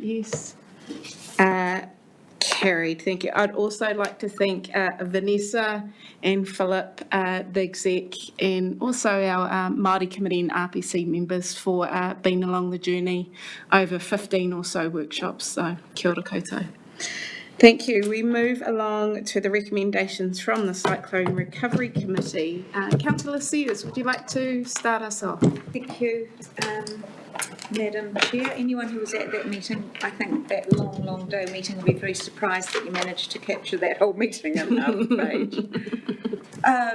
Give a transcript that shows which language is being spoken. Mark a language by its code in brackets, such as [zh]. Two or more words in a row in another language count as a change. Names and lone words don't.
[en] Yes. Carried, thank you. I'd also like to thank Vanessa and Philip, the exec, and also our Māori Committee and RPC members for being along the journey over 15 or so workshops. [mi] So kia ora koutou. [en] Thank you. We move along to the recommendations from the Cyclone Recovery Committee. Councillor Sears, would you like to start us off? Thank you, Madam Chair. Anyone who was at that meeting, I think that long day meeting, will be very surprised that you managed to capture that whole meeting in half a page.